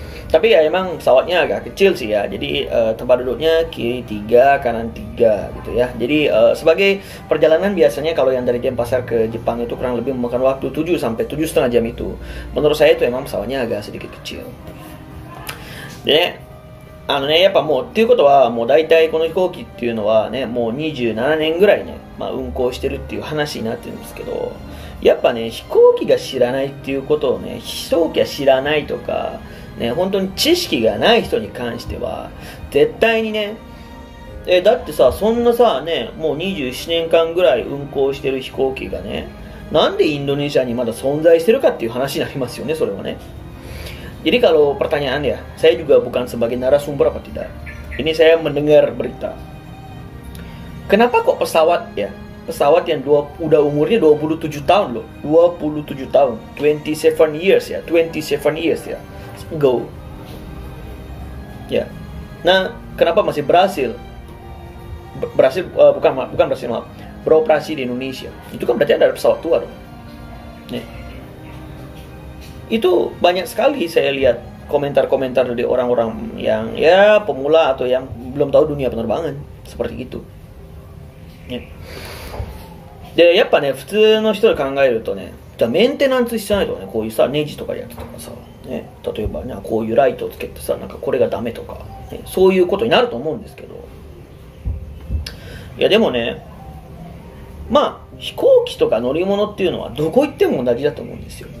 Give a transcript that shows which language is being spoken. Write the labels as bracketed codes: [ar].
[id] Tapi ya emang pesawatnya agak kecil sih ya. Jadi tempat duduknya kiri 3, kanan 3 gitu ya. Jadi sebagai perjalanan biasanya kalau yang dari Denpasar ke Jepang itu kurang lebih memakan waktu 7 sampai 7,5 jam itu. Menurut saya itu emang pesawatnya agak sedikit kecil. [ja] でね、やっぱもうっていうことはもう大体この飛行機っていうのはね、もう27年ぐらいね、まあ、運航してるっていう話になってるんですけど、やっぱね、飛行機が知らないっていうことをね、飛行機が知らないとかね、本当に知識がない人に関しては絶対にね、だってさ、そんなさね、もう27年間ぐらい運航してる飛行機がね、なんでインドネシアにまだ存在してるかっていう話になりますよね、それはね。 [id] Jadi kalau pertanyaan ya, saya juga bukan sebagai narasumber apa tidak. Ini saya mendengar berita. Kenapa kok pesawat ya? Pesawat yang udah umurnya 27 tahun loh. 27 tahun. 27 years ya. 27 years ya. Go. Ya. Nah, kenapa masih berhasil? Bukan berhasil, maaf. Beroperasi di Indonesia. Itu kan berarti ada pesawat tua dong. Nih. Itu banyak sekali saya lihat komentar-komentar dari orang-orang yang ya pemula atau yang belum tahu dunia penerbangan seperti itu. Ya. [ja] で、やっぱね、普通の人で考えるとね、じゃあメンテナンスしてないとかね、こういうさ、ネジとかやつとかさ、ね、例えばね、こういうライトをつけてさ、なんかこれがダメとか、ね、そういうことになると思うんですけど、いやでもね、まあ、飛行機とか乗り物っていうのはどこ行っても同じだと思うんですよ。